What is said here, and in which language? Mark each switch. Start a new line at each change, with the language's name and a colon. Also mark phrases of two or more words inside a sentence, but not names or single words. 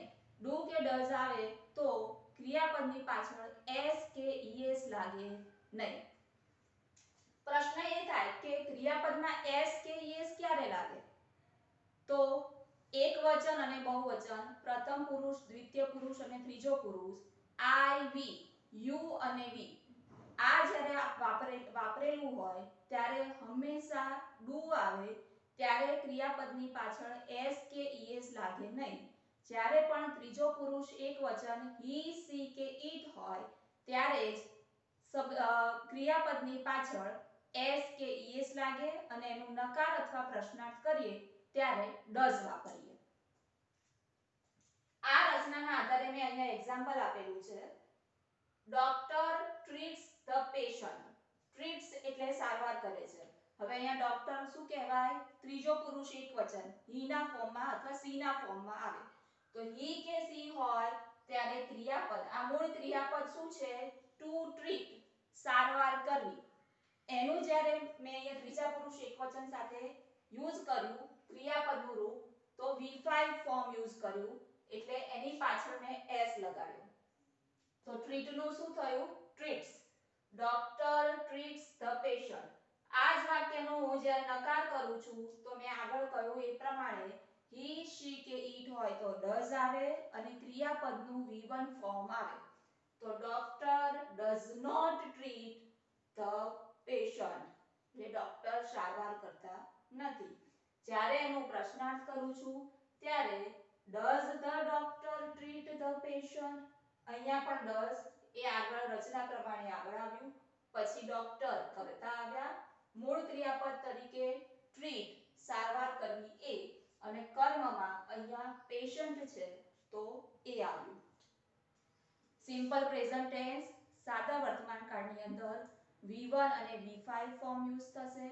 Gujarati: do કે does આવે તો ક્રિયાપદની પાછળ s કે es લાગે નહીં. પ્રશ્ન એ થાય કે ક્રિયાપદમાં s કે es ક્યારે લાગે? તો એકવચન અને બહુવચન, પ્રથમ પુરુષ, દ્વિતીય પુરુષ અને ત્રીજો પુરુષ,
English: I, we, you
Gujarati: અને we આ જ્યારે વાપરેલું હોય ત્યારે હંમેશા do આવે ત્યારે ક્રિયાપદની પાછળ s કે es લાગે નહીં. જ્યારે પણ ત્રીજો પુરુષ એકવચન
English: he, she
Gujarati: કે it હોય ત્યારે જ ક્રિયાપદની પાછળ s કે es લાગે અને એનું નકાર અથવા પ્રશ્નાર્થ કરીએ ત્યારે does વાપરીએ. આ રચનાના આધારે મેં અહીંયા એક્ઝામ્પલ આપેલું છે.
English: Doctor treats the patient.
Gujarati: ટ્રીટ્સ એટલે સારવાર કરે છે. હવે અહીંયા ડોક્ટર શું કહેવાય? ત્રીજો પુરુષ એકવચન he ના ફોર્મમાં અથવા she ના ફોર્મમાં આવે. તો he કે she હોય ત્યારે ક્રિયાપદ, આ મૂળ ક્રિયાપદ શું છે?
English: to treat,
Gujarati: સારવાર કરવી. એનું જ્યારે મેં અહીંયા ત્રીજા પુરુષ એકવચન સાથે યુઝ કર્યું ક્રિયાપદનું રૂપ તો V5 ફોર્મ યુઝ કર્યું એટલે એની પાછળ મેં s લગાડ્યો. તો treat નું શું થયું?
English: treats. ડોક્ટર treats the patient.
Gujarati: આ જ વાક્યનો હું જ્યારે નકાર કરું છું તો મેં આગળ કહ્યું એ પ્રમાણે
English: he, she
Gujarati: કે it હોય તો does આવે અને ક્રિયાપદનું V1 ફોર્મ આવે.
English: તો ડોક્ટર does not treat the patient.
Gujarati: એટલે ડોક્ટર સારવાર કરતા નથી. જ્યારે એનો પ્રશ્નાર્થ કરું છું ત્યારે
English: does the doctor treat the patient?
Gujarati: અહીંયા પણ does એ આગળ રચના પ્રમાણે આગળ આવ્યું, પછી ડોક્ટર કરતા આવ્યા, મૂળ ક્રિયાપદ તરીકે treat સારવાર કરવી એ અને કર્મમાં અહીંયા પેશન્ટ છે તો એ આવ્યું.
English: Simple Present Tense
Gujarati: સાદા વર્તમાન કાળની અંદર V1 અને V5 ફોર્મ યુઝ થશે.